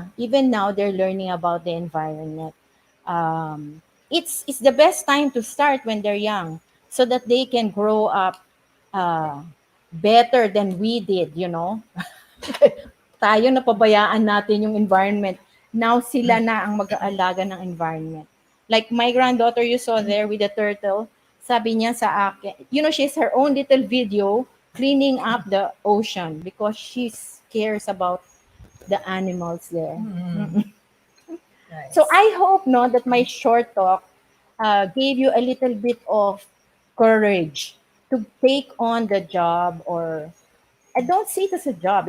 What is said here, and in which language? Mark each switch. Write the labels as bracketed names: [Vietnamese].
[English] Even now they're learning about the environment. It's the best time to start when they're young so that they can grow up better than we did, [Filipino] Tayo napabayaan natin yung environment. Now sila na ang mag-aalaga ng environment. [English] Like my granddaughter you saw there with the turtle, [Filipino] sabi niya sa akin, [English] she has her own little video cleaning up the ocean because she cares about the animals there. Nice. So I hope that my short talk gave you a little bit of courage to take on the job, or I don't see it as a job.